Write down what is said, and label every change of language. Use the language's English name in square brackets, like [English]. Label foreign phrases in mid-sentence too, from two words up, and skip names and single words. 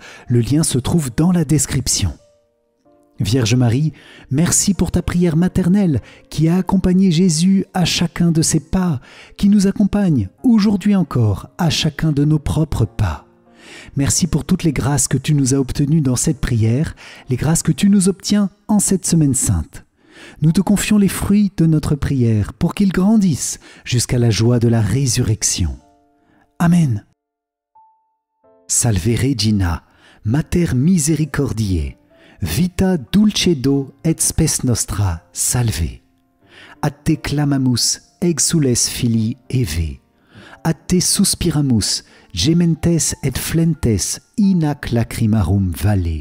[French] Le lien se trouve dans la description. Vierge Marie, merci pour ta prière maternelle qui a accompagné Jésus à chacun de ses pas, qui nous accompagne aujourd'hui encore à chacun de nos propres pas. Merci pour toutes les grâces que tu nous as obtenues dans cette prière, les grâces que tu nous obtiens en cette Semaine Sainte. Nous te confions les fruits de notre prière pour qu'ils grandissent jusqu'à la joie de la résurrection. Amen. [Latin] Salve Regina, Mater Misericordiae, Vita dulcedo et spes nostra, salve. A te clamamus, exules filii Eve. A te suspiramus, gementes et flentes, in ac lacrimarum valle.